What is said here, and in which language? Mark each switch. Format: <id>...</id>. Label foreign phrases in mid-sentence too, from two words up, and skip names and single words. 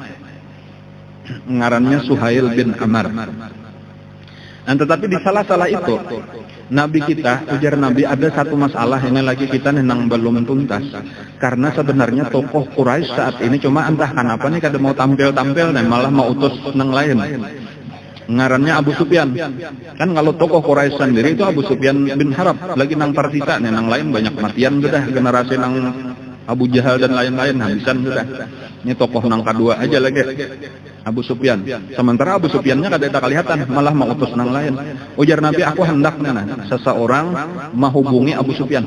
<bjn>Ngarannya Suhail bin Amr. Nah, tetapi di salah-salah itu Nabi kita, ujar Nabi, ada satu masalah ini lagi kita nang belum tuntas. Karena sebenarnya tokoh Quraisy saat ini cuma entah kenapa nih kada mau tampil-tampil dan malah mau utus nang lain. Ngarannya Abu Sufyan. Kan kalau tokoh Quraisy sendiri itu Abu Sufyan bin Harb, lagi nang tersisa nih nang lain banyak matian sudah, generasi nang Abu Jahal dan lain-lain habisan sudah. Ini tokoh nang kedua aja lagi, Abu Sufyan. Sementara Abu Sufyannya kada ada kelihatan, malah mau utus nang lain. Ujar Nabi, aku hendaknya seseorang menghubungi Abu Sufyan.</bjn>